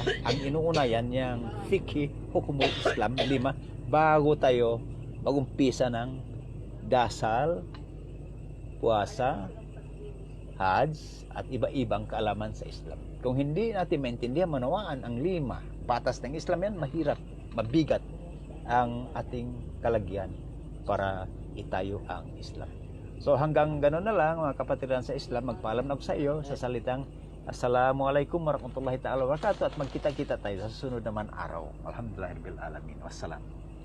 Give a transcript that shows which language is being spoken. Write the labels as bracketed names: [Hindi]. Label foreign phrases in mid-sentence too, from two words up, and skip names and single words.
[Filipino] Ang inuuna yan, yung fikhi, [Arabic] حكم الإسلام, [Filipino] 5, bago tayo mag-umpisa ng dasal, puasa, Hajj, at iba-ibang kaalaman sa Islam. Kung hindi natin maintindihan, manawaan ang 5 patas ng Islam yan, mahirap, mabigat ang ating kalagyan para itayo ang Islam. So hanggang gano'n na lang mga kapatiran sa Islam, magpaalam na ako sa iyo sa salitang [Arabic] السلام عليكم ورحمة الله تعالى وبركاته [Filipino] at magkita-kita tayo sa susunod naman araw. [Arabic] الحمد لله رب العالمين. Wassalam.